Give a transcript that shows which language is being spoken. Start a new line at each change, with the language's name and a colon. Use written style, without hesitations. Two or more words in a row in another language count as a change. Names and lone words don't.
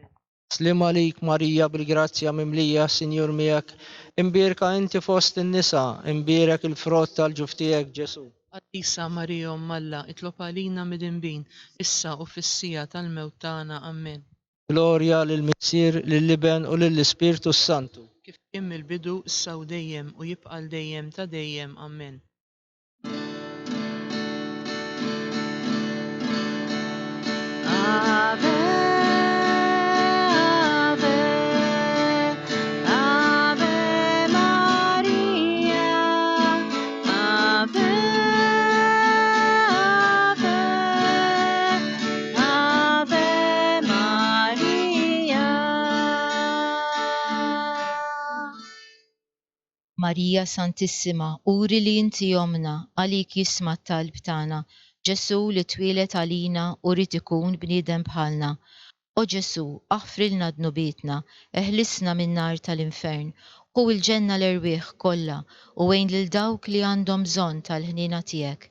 Maltese: Slim għalik Marija bil-grazzja mimlija, Sinjur miegħek, imbierka inti fost in-nisa, imbierek il-frott tal-ġuf tiegħek Ġesu. Qaddisa Marija Alla, itlob għalina mid-inbin, issa u fis-sija tal-mewt tagħna. Amen. Glorja lill-Missier, lill-Liben u lill-Ispirtu Santu. Kif kien mill-bidu, issa u dejjem u jibqa' dejjem ta' dejjem. Amen.
Latin: Ave, Ave, Ave Maria, Ave, Ave, Ave Maria.
Maltese: Marija Santissima, uri li inti jomna, għalik jisma t-talb tagħna, Ġesu li twilet għalina u rrid ikun bniedem bħalna. O Ġesu, aħfrilna dnubietna, eħlisna min-nar tal-infern, u l-ġenna l-irwieħ kollha u għejn lil dawk li għandhom bżonn tal-ħnina tiegħek.